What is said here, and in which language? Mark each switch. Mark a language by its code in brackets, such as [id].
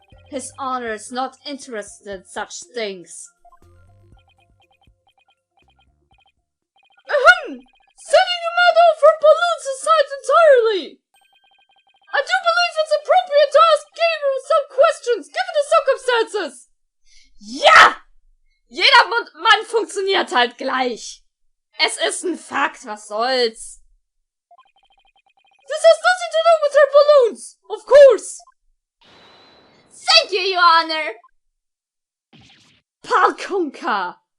[en] His Honor is not interested in such things. Ahem! Setting the matter of her balloons aside entirely! I do believe it's appropriate to ask Gabriel some questions, given the circumstances! [de] Ja! Jeder Mann funktioniert halt gleich. Es ist ein Fakt, was soll's. [en] This has nothing to do with her balloons, of course. Thank you, Your Honor. Parkunka.